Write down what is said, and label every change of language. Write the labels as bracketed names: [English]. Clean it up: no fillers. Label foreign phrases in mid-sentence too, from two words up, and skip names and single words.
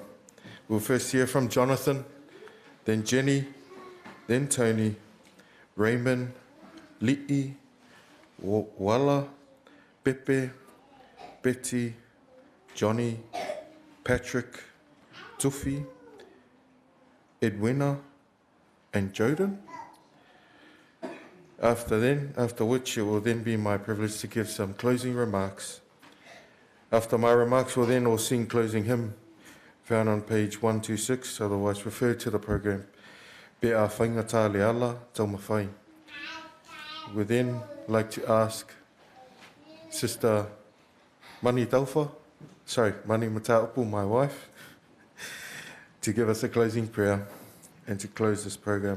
[English] We'll first hear from Jonathan, then Jenny, then Tony, Raymond, Li'i, Wala, Pepe, Betty, Johnny, Patrick, Tufi, Edwina, and Joden. After which it will then be my privilege to give some closing remarks. After my remarks, we'll then all sing closing hymn found on page 126, otherwise referred to the program, Be a whaingata le ala tau mawhai. We'd then like to ask Sister Mani Mataupu, my wife, to give us a closing prayer and to close this program.